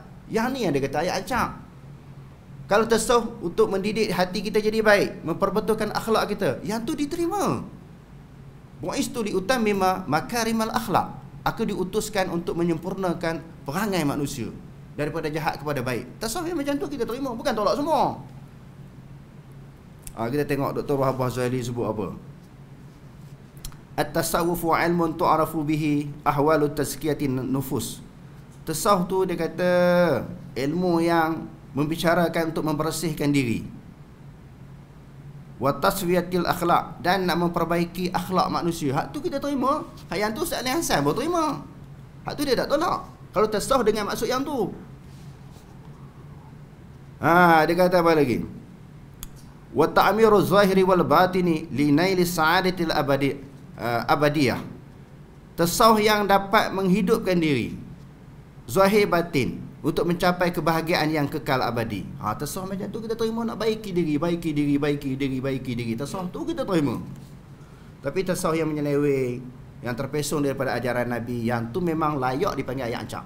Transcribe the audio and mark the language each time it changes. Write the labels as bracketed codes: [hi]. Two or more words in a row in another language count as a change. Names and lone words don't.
[ms] Yang ni yang dia kata ayat ancak. Kalau tasawuf untuk mendidik hati kita jadi baik, memperbetulkan akhlak kita, yang tu diterima. [ar] بعثت لأتمم مكارم الأخلاق. [ms] Aku diutuskan untuk menyempurnakan perangai manusia daripada jahat kepada baik. Tasawuf yang macam tu kita terima, bukan tolak semua. Kita tengok Dr. Wahbah Zuhaili sebut apa. [ar] التصوف علم تعرف به أحوال تزكية النفوس. [ms] Tasawuf tu dia kata ilmu yang membicarakan untuk membersihkan diri. [ar] وتسوية الأخلاق, [ms] dan nak memperbaiki akhlak manusia. Hak tu kita terima. Hak yang tu Ustaz Ali Hassan baru terima. Hak tu dia tak tolak. Kalau tasawuf dengan maksud yang tu. Dia kata apa lagi? [ar] وتعمير الظاهر والباطن لنيل السعادة الأبدية. [ms] Tasawuf yang dapat menghidupkan diri, zahir batin, untuk mencapai kebahagiaan yang kekal abadi. Tasawuf macam tu kita terima, nak baiki diri. Tasawuf tu kita terima. Tapi tasawuf yang menyeleweng, yang terpesong daripada ajaran Nabi, yang tu memang layak dipanggil ayat ancak.